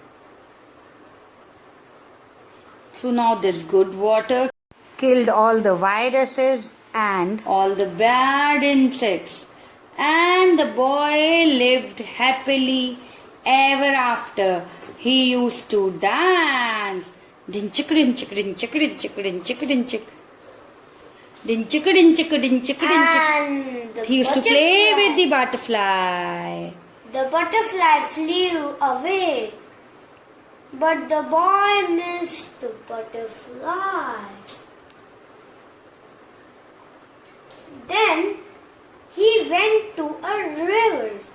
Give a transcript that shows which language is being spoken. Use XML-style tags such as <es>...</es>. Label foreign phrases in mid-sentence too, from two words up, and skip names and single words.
<en>So now this good water killed all the viruses and all the bad insects, and the boy lived happily ever after. He used to dance. Din chick din chick din chick din chick din chick din chick. Din chick din chick din chick din chick. And the He used to play butterfly. with the butterfly. The butterfly flew away, but the boy missed the butterfly. Then he went to a river.</en>